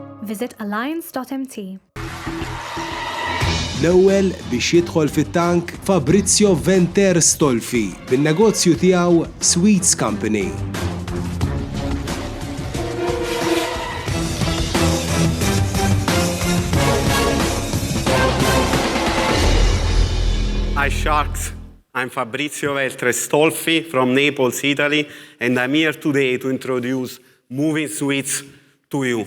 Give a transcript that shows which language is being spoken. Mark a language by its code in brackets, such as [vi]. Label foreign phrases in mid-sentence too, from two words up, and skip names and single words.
[en] visit alliance.mt. [mt] L-ewwel biex jidħol fit-tank Fabrizio Venter Stolfi bin-negozju tiegħu Sweets Company. [en] Hi Sharks, I'm Fabrizio Venter Stolfi from Naples, Italy, and I'm here today to introduce Moving Sweets to you.